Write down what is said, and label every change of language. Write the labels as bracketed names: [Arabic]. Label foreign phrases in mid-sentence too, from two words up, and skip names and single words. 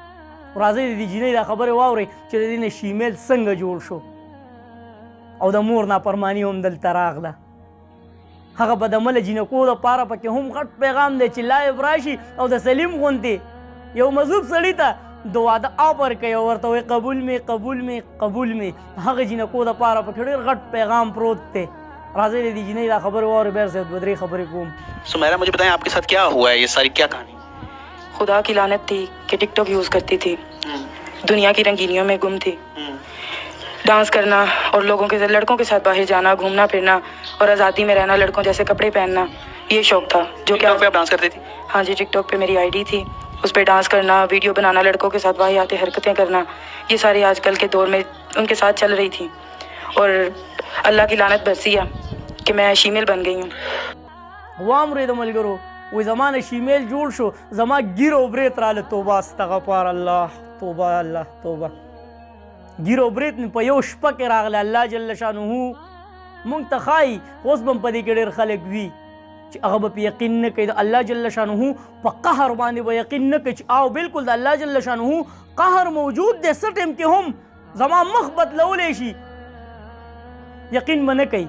[Pashto] راځئ د دې جینۍ دا خبرې واورئ چې د دې نه شیمیل څنګه جوړ شو او د مور نافرماني هم دلته راغله. هغه بدعمله جینکو دپاره پکې هم غټ پیغام دی چې لایب راشي او د سلیم غوندې یو مذهوب سړي ته د واده آفر کوي او ورته وایي قبول می قبول می قبول می. هغه جینکو دپاره پکې ډېر غټ پیغام پروت دی. راځئ د دې جینۍ دا خبرې واورئ بیا صاحب دوه درې خبرې کوم. [Urdu] سمیرا مجھے بتائیں آپ کے ساتھ کیا ہوا ہے یہ ساری کیا کہانی؟ خدا کی لعنت تھی کہ ٹک ٹاک یوز کرتی تھی دنیا کی رنگینیوں میں گم تھی. ڈانس کرنا اور لوگوں کے لڑکوں کے ساتھ باہر جانا گھومنا پھرنا اور آزادی میں رہنا لڑکوں جیسے کپڑے پہننا یہ شوق تھا. جو کہ آپ ڈانس کرتی تھی؟ ہاں جی ٹک ٹاک پہ میری آئی ڈی تھی اس پہ ڈانس کرنا ویڈیو بنانا لڑکوں کے ساتھ واہیات حرکتیں کرنا یہ ساری آج کل کے دور میں ان کے ساتھ چل رہی تھی اور اللہ کی لعنت برسی ہے کہ میں شیمیل بن گئی ہوں. [Pashto] واورئ د ملګرو وایي زما نه شیمیل جوړ شو زما ګیر او بریت راله توبه [Arabic] استغفار الله [Pashto] توبه الله توبه. ګیر او بریت مې په یو شپه کې راغله [Arabic] الله جل شانه [Pashto] موږ ته ښایي اوس به هم په دې کې ډېر خلک وي چې هغه به په یقین نه کوي د [Arabic] الله جل شانه [Pashto] په قهر باندې به یقین نه کوي چې او بالکل د [Arabic] الله جل شانه [Pashto] قهر موجود دی څه ټایم کې هم زما مخ بدلولی شي یقین به نه کوي.